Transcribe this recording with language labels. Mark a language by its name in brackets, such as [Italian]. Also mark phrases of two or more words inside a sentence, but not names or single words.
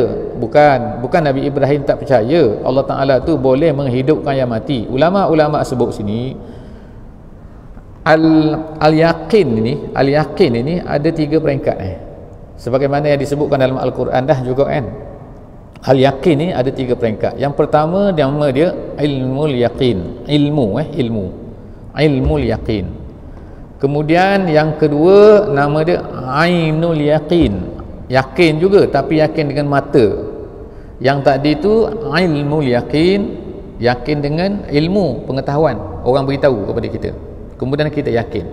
[Malay] Bukan Nabi Ibrahim tak percaya [Arabic] الله تعالى [Malay] tu boleh menghidupkan yang mati. Ulama-ulama sebut sini al-yaqin ini ada tiga peringkat sebagaimana yang disebutkan dalam Al-Quran dah juga kan. Al-yaqin ni ada tiga peringkat. Yang pertama nama dia [Arabic] علم اليقين, علم اليقين. [Malay] Kemudian yang kedua nama dia [Arabic] عين اليقين, [Malay] yakin juga tapi yakin dengan mata. Yang tadi tu [Arabic] علم اليقين, [Malay] yakin dengan ilmu, pengetahuan, orang beritahu kepada kita, kemudian kita yakin.